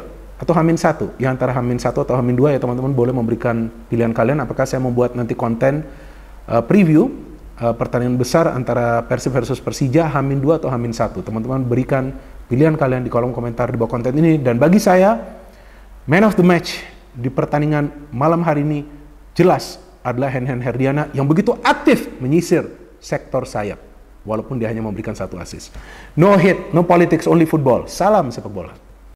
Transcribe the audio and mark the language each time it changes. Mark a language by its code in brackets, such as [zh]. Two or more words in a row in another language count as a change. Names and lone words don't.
[id] Atau H-1. Ya antara H-1 atau H-2 ya teman-teman boleh memberikan pilihan kalian. Apakah saya membuat nanti konten preview pertandingan besar antara Persib versus Persija H-2 atau H-1. Teman-teman berikan pilihan kalian di kolom komentar di bawah konten ini. Dan bagi saya, [en] man of the match [id] di pertandingan malam hari ini jelas adalah Hen-Hen Herdiana yang begitu aktif menyisir sektor sayap. Walaupun dia hanya memberikan 1 assist. [en] No hit, no politics, only football. [id] Salam sepak bola.